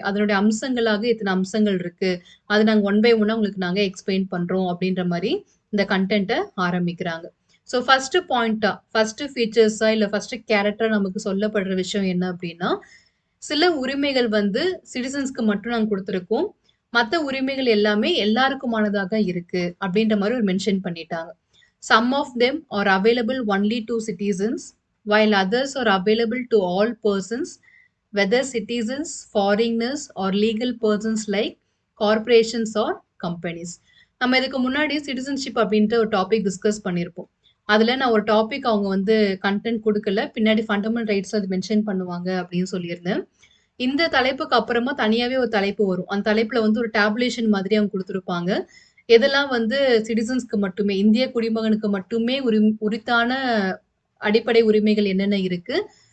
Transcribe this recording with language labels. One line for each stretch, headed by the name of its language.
Tamil: அதனுடைய அம்சங்களாக இத்தனை அம்சங்கள் இருக்கு. அது நாங்க ஒன் பை ஒன்னா உங்களுக்கு நாங்க எக்ஸ்பிளைன் பண்றோம் அப்படின்ற மாரி இந்த கன்டென்ட்ட ஆரம்பிக்கிறாங்க. ஸோ ஃபர்ஸ்ட் பாயிண்ட்டா, ஃபர்ஸ்ட் ஃபீச்சர்ஸா இல்ல ஃபர்ஸ்ட் கேரக்டரா நமக்கு சொல்லப்படுற விஷயம் என்ன அப்படின்னா, சில உரிமைகள் வந்து சிட்டிசன்ஸ்க்கு மட்டும் நாங்க குடுத்திருக்கோம். மத்த உரிமைகள் எல்லாமே எல்லாருக்குமானதாக இருக்கு அப்படின்ற மாரி ஒரு மென்ஷன் பண்ணிட்டாங்க.
English: Some of them are available only to citizens, while others are available to all persons, whether citizens, foreigners, or legal persons like corporations or companies.
Tamil: நம்ம இதுக்கு முன்னாடி சிட்டிசன்ஷிப் அப்படின்ற ஒரு டாபிக் டிஸ்கஸ் பண்ணியிருப்போம். அதுல நான் ஒரு டாபிக் அவங்க வந்து கன்டென்ட் குடுக்கல. பின்னாடி ஃபண்டமெண்டல் ரைட்ஸ் அது மென்ஷன் பண்ணுவாங்க அப்படின்னு சொல்லியிருந்தேன். இந்த தலைப்புக்கு அப்புறமா தனியாவே ஒரு தலைப்பு வரும். அந்த தலைப்புல வந்து ஒரு டேபுலேஷன் மாதிரி அவங்க குடுத்திருப்பாங்க. எதெல்லாம் வந்து சிட்டிசன்ஸ்க்கு மட்டுமே, இந்திய குடிமகனுக்கு மட்டுமே உரித்தான அடிப்படை உரிமைகள் என்னென்ன இருக்கு?